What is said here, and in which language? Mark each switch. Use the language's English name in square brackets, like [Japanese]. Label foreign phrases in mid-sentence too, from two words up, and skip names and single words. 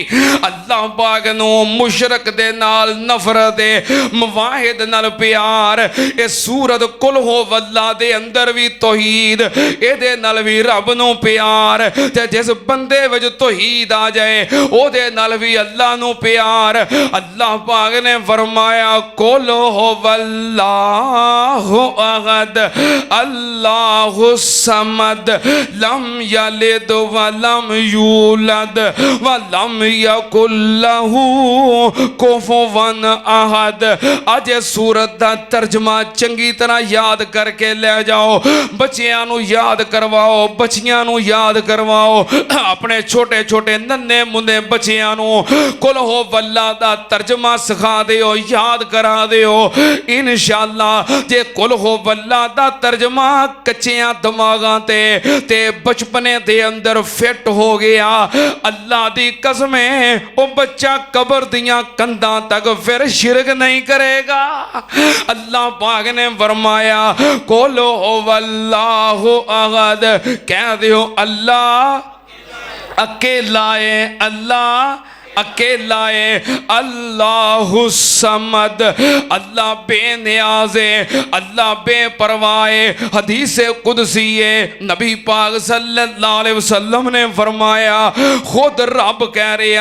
[Punjabi] اللہ پاک نوں مشرک دے نال نفرت ہے، موحد نال پیار. اے سورت قل ھو اللہ دے اندر بھی توحید، ایدے نال بھی رب نوں پیار. تے جس بندے وچ توحید آ جائے اودے نال بھی اللہ نوں پیار. اللہ پاک نے فرمایا [Arabic] قل هو الله أحد الله الصمد لم يلد ولم يولد ولم يكن له كفوا أحد. [Punjabi] اج سورت دا ترجمہ چنگی طرح یاد کر کے لے جاؤ، بچیاں نوں یاد کرواؤ، بچیاں نوں یاد کرواؤ، اپنے چھوٹے چھوٹے ننھے منے بچیاں نوں قل ھو اللہ دا ترجمہ سکھا دیو، یاد کرا دیو. ان شاء اللہ جے قل ھو اللہ دا ترجمہ کچیاں دماغاں تے بچپنے دے اندر فٹ ہو گیا، اللہ دی قسم ہے او بچہ قبر دیاں کندھاں تک پھر شرک نہیں کرے گا. اللہ پاک نے فرمایا [Arabic] قل هو الله أحد, [Punjabi] کہہ دیو اللہ اکیلا ہے، اللہ اکیلا ہے, [Arabic] الله الصمد, [Punjabi] اللہ بے نیاز ہے، اللہ بے پرواہ ہے. [Urdu] حدیث قدسی ہے، نبی پاک [Arabic] صلى الله عليه وسلم [Urdu] نے فرمایا، خود رب کہہ رہا